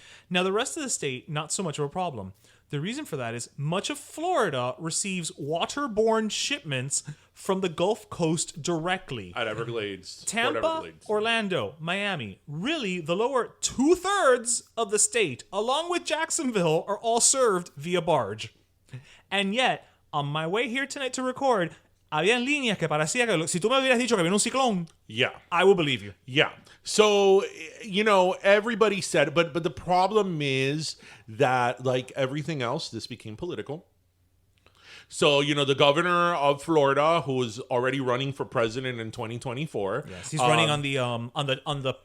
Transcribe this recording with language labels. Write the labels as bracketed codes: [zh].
[en] Now, the rest of the state, not so much of a problem. The reason for that is much of Florida receives waterborne shipments from the Gulf Coast directly. At Everglades. Tampa, Everglades. Orlando, Miami, really the lower 2/3 of the state, along with Jacksonville, are all served via barge. And yet, on my way here tonight to record, [es] había en línea que parecía que si tú me hubieras dicho que viene un ciclón, [en] yeah, I will believe you. Yeah. So, everybody said, but the problem is that, like everything else, this became political. So, the governor of Florida, who is already running for president in 2024. Yes, he's running on the.